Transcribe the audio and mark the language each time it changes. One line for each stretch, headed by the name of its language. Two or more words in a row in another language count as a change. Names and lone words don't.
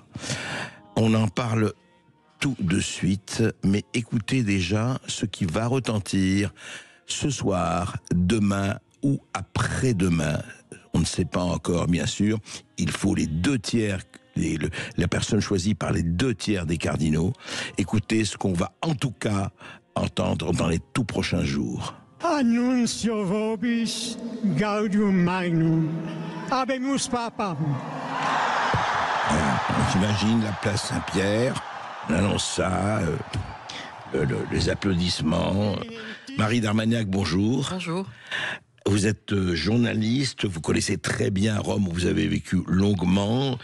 French: On en parle tout de suite, mais écoutez déjà ce qui va retentir ce soir, demain ou après-demain. On ne sait pas encore, bien sûr. Il faut les 2 tiers, la personne choisie par les 2 tiers des cardinaux. Écoutez ce qu'on va en tout cas entendre dans les tout prochains jours.
Latin: Annuncio vobis gaudium magnum. Habemus Papam.
French: Voilà, on s'imagine la place Saint-Pierre. On annonce ça, les applaudissements. Marie d'Armagnac, bonjour. Bonjour. vous êtes journaliste, vous connaissez très bien Rome, où vous avez vécu longuement.